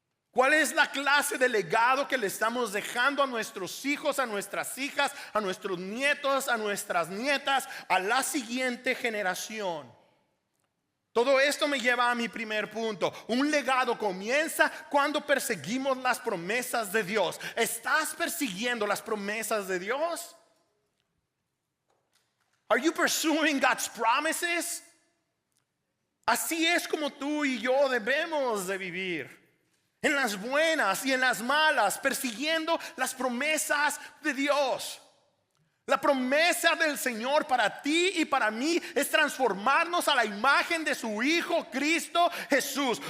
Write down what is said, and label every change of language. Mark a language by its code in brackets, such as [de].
[es] ¿Cuál es la clase de legado que le estamos dejando a nuestros hijos, a nuestras hijas, a nuestros nietos, a nuestras nietas, a la siguiente generación? Todo esto me lleva a mi primer punto. Un legado comienza cuando perseguimos las promesas de Dios. ¿Estás persiguiendo las promesas de Dios? [en] Are you pursuing God's promises? [es] Así es como tú y yo debemos de vivir. En las buenas y en las malas, persiguiendo las promesas de Dios. La promesa del Señor para ti y para mí es transformarnos a la imagen de su Hijo Cristo Jesús.